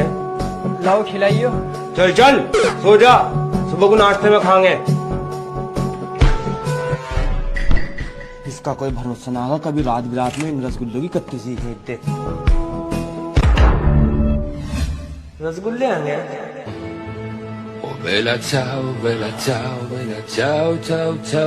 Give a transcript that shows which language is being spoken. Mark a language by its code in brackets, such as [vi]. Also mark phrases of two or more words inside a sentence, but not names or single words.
[hi] लाओ खिलाइयो। चल चल सो जा, सुबह को नाश्ते में खाएंगे। इसका कोई भरोसा ना होगा, कभी रात बिरात में इन रसगुल्लों की कत्ती सी फेंक दे। रसगुल्ले आएंगे। [it] Bella ciao, bella ciao, bella ciao, ciao, ciao.